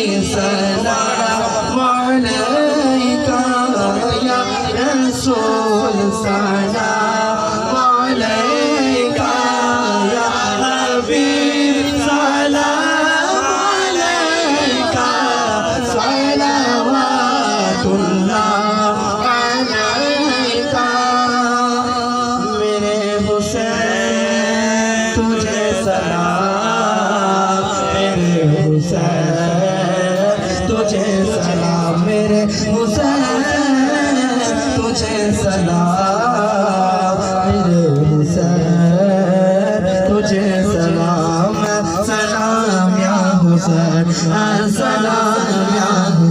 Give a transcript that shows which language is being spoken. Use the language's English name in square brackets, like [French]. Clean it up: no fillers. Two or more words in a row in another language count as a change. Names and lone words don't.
[Arabic] سلام عليك يا رسول سلام عليك يا حبيب سلام عليك صلوات الله عليك [Urdu] میرے حسین تجھے سلام میرے حسین تجھے سلام میرے حسین تجھے سلام میرے حسین تجھے سلام मेरे हुसैन तुझे सलाम [Arabic] سلام یا حسین سلام یا